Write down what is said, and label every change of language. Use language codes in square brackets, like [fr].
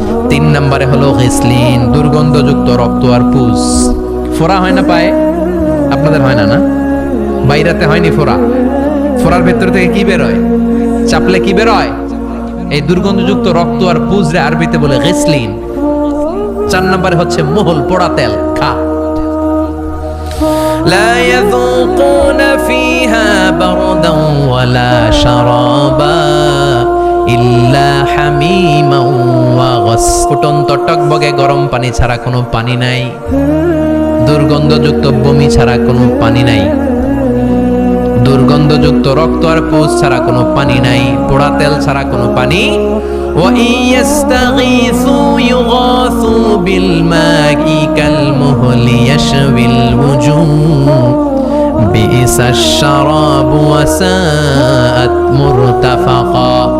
[bn] 3 নম্বরে হলো গিসলিন, দুর্গন্ধযুক্ত রক্ত আর পুজ। ফোড়া হয় না পায়ে? আপনাদের হয় না? না, বাইরাতে হয়নি ফোড়া? ফোড়ার ভেতর থেকে কি বেরোয়? চাপলে কি বেরোয়? এই দুর্গন্ধযুক্ত রক্ত আর পুজ রে আরবিতে বলে গিসলিন। 4 নম্বরে হচ্ছে মোহল, পোড়া তেল। খা। [ar] لا يذوقون فيها بردا ولا شرابا إلا حميما وغساقا। [bn] ফুটন্ত টকবগে গরম পানি ছাড়া কোনো পানি নাই, দুর্গন্ধযুক্ত বমি ছাড়া কোনো পানি নাই, দুর্গন্ধযুক্ত রক্ত আর পুজ ছাড়া কোনো পানি নাই, পোড়া তেল ছাড়া কোনো পানি। [ar] وَإِن يَسْتَغِيثُوا يُغَاثُوا بِالْمَاءِ كَالْمُهْلِ يَشْوِي الْوُجُوهَ بِئْسَ الشَّرَابُ وَسَاءَتْ مُرْتَفَقًا।